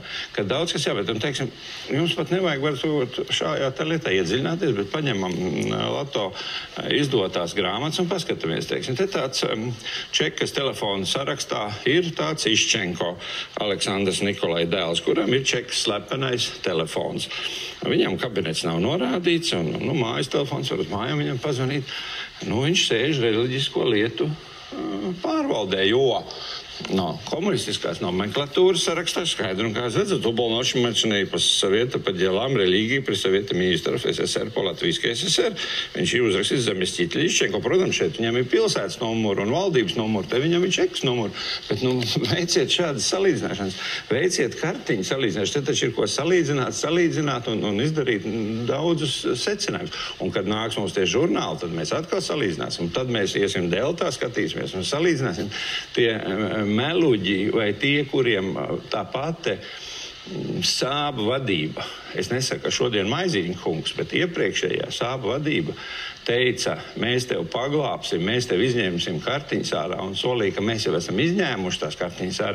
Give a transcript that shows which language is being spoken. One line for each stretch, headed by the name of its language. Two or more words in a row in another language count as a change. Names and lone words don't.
Latvian: Ka daudz kas jāpēta, un teiksim, jums pat nevajag varbūt šajā tā lietā iedziļināties, bet paņemam Lato izdotās grāmatas un paskatāmies, teiksim, te tāds Čekas telefona sarakstā ir tāds Iščenko, Aleksandrs Nikolai dēls, kuram ir Čekas slepenais telefons. Viņam kabinets nav norādīts, un mājas telefons var uz mājām viņam pazvanīt. Viņš sēž reliģisko lietu pārvaldē, jo
Russian: коммунистическая номенклатура
Latvian: sarakstā skaidri un kā redzat,
Russian: уполномоченный по Совета по делам религии при Совете министров СССР по Латвийской ССР.
Latvian: Viņš ir uzrakstījis заместитель Iščenko. Protams, šeit viņam ir pilsētas numuru un valdības numuru, te viņam ir Čekas numuru. Bet, veiciet šādas salīdzināšanas, veiciet kartiņu salīdzināšanas. Te taču ir ko salīdzināt un izdarīt daudzus secinājumus. Un, kad nāks mums tie žurnāli, tad mēs atkal salīdzināsim. Tad mēs iesim Deltā, skatīsimies un salīdzināsim tie meluģi vai tie, kuriem tā pati Sāba vadība, es nesaku, ka šodien Maizīņa kungs, bet iepriekšējā Sāba vadība teica, mēs tev paglābsim, mēs tev izņemsim kartiņas ārā un solīja, ka mēs jau esam izņēmuši tās kartiņas ārā.